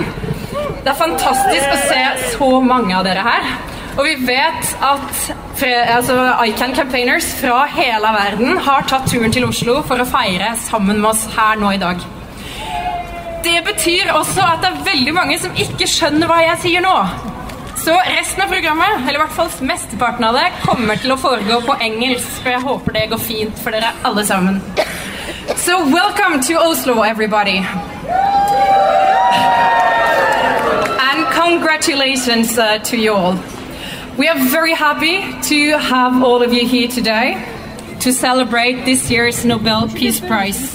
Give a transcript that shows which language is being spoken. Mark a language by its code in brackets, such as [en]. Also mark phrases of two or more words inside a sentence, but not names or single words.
[no] Det er fantastisk å se så mange av dere her, og vi vet at ICAN-campaigners fra hele verden har tatt turen til Oslo for å feire sammen med oss her nå i dag. Det betyr også at det er veldig mange som ikke skjønner hva jeg sier nå. Så resten av programmet, eller i hvert fall mesteparten av det, kommer til å foregå på engelsk, og jeg håper det går fint for dere alle sammen. [en] So welcome to Oslo, everybody. And congratulations to you all. We are very happy to have all of you here today to celebrate this year's Nobel Peace Prize.